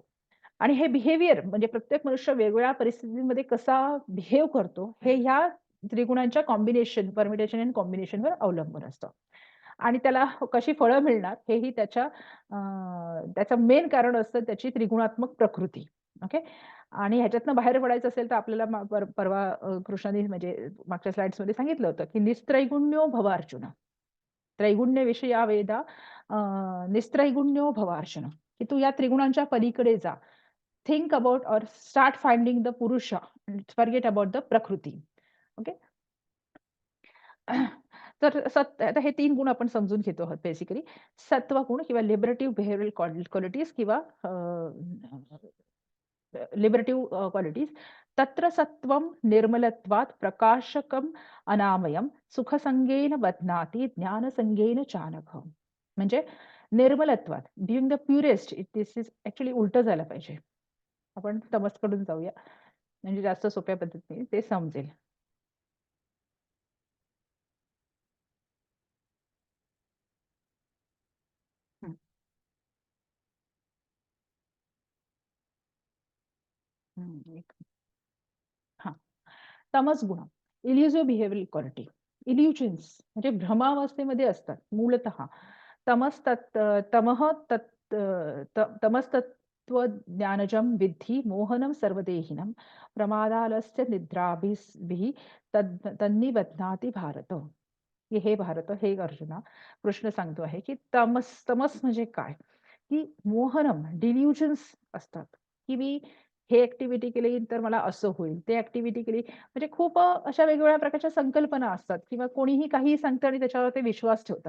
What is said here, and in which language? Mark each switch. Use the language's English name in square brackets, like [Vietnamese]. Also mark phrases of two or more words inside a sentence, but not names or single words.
[Marathi] आणि हे बिहेवियर म्हणजे प्रत्येक मनुष्य वेगवेगळ्या परिस्थितीमध्ये कसा बिहेव करतो, हे ह्या त्रिगुणांच्या कॉम्बिनेशन, [English] permutation and combinationवर [Marathi] अवलंबून असतं. आणि त्याला कशी फळं मिळणार हेही त्याचं मेन कारण असतं त्याची त्रिगुणात्मक प्रकृती. ओके. आणि ह्याच्यातनं बाहेर पडायचं असेल तर आपल्याला परवा कृष्णाने म्हणजे मागच्या स्लाइड्समध्ये सांगितलं होतं, की [Sanskrit] निस्त्रैगुण्यो भव अर्जुन. त्रैगुण्यविषयी या वेदा निस्त्रैगुण्यो भव अर्जुन, [Marathi] की तू या त्रिगुणांच्या पलीकडे जा. [English] think about और start finding the पुरुषा, forget about the प्रकृती. [Marathi] ओके. तर आता हे 3 गुण आपण समजून घेतो आहोत बेसिकली. सत्वगुण किंवा [English] लिबरेटिव्ह बिहेवियरल क्वालिटीज [Marathi] किंवा [English] लिबरेटिव्ह क्वालिटीज. [Sanskrit] तत्र सत्वं निर्मलत्वात् प्रकाशकम् अनामयं सुखसंगेन बध्नाति ज्ञानसंगेन चानघ. [Marathi] म्हणजे निर्मलत्वात [English] being the purest, this is actually [Marathi] उलटं झालं पाहिजे. आपण तमसकडून जाऊया, म्हणजे जास्त सोप्या पद्धतीने ते समजेल. हं, हं. हां. तमस गुण, [English] इल्युसिव्ह बिहेवियरल क्वालिटी. [Marathi] इल्युजन्स म्हणजे भ्रमावस्थेमध्ये असतात मूलतः. [Sanskrit] तमः तत् तमस्तत्त्व ज्ञानजं विद्धि मोहनं सर्वदेहिनं प्रमादालस्य निद्राभिः तन्निबध्नाति भारत. [Marathi] की हे भारत, हे अर्जुना, कृष्ण सांगतो आहे, की तमस तमस म्हणजे काय? की मोहनम, डिल्युजन्स असतात, की मी हे ॲक्टिव्हिटी केली तर मला असं होईल, ते ॲक्टिव्हिटी केली म्हणजे खूप अशा वेगवेगळ्या प्रकारच्या संकल्पना असतात किंवा कोणीही काहीही सांगतं आणि त्याच्यावर ते विश्वास ठेवतात.